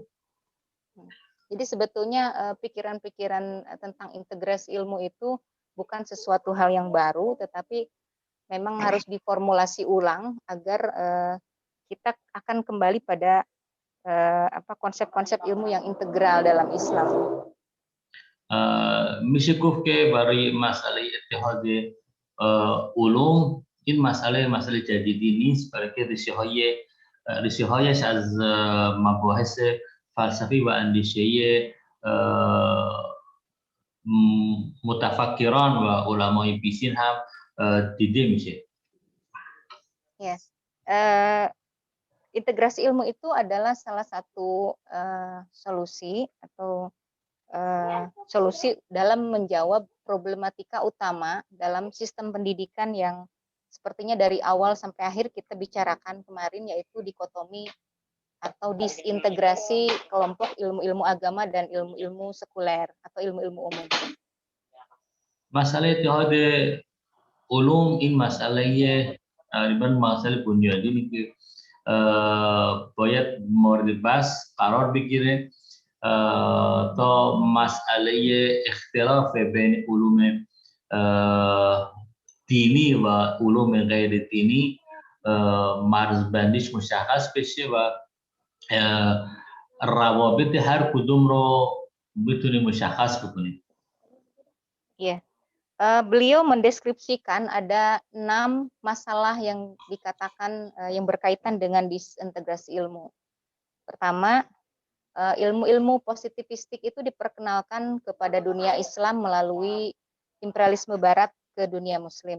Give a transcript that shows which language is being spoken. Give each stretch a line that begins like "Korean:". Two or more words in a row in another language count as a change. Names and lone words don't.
Indonesian: Jadi sebetulnya pikiran-pikiran tentang integrasi ilmu itu bukan sesuatu hal yang baru, tetapi memang harus diformulasi ulang agar kita akan kembali pada konsep-konsep ilmu yang integral dalam Islam.
Persian: میشه گفت که برای مسئله اتحاد علوم این مسئله جدیدی نیست، برای که ریشه هایش از مباحث فلسفی و اندیشه متفکران و علمای پیشین هم دیده میشه. Yes.
Indonesian: Integrasi ilmu itu adalah salah satu solusi atau solusi dalam menjawab problematika utama dalam sistem pendidikan yang sepertinya dari awal sampai akhir kita bicarakan kemarin, yaitu dikotomi atau disintegrasi kelompok ilmu-ilmu agama dan ilmu-ilmu sekuler atau ilmu-ilmu umum.
Persian: Masalah اتحاد علوم این مسئله تقریبا مسئله بنیادینی که باید مورد بحث قرار بگیره تا مسئله اختلاف بین علوم دینی و علوم غیر دینی مرزبندیش مشخص بشه و روابط هر کدوم رو بتونیم مشخص بکنیم.
Indonesian: Iya. Beliau mendeskripsikan ada 6 masalah yang dikatakan yang berkaitan dengan disintegrasi ilmu. Pertama, ilmu-ilmu positivistik itu diperkenalkan kepada dunia Islam melalui imperialisme Barat ke dunia Muslim.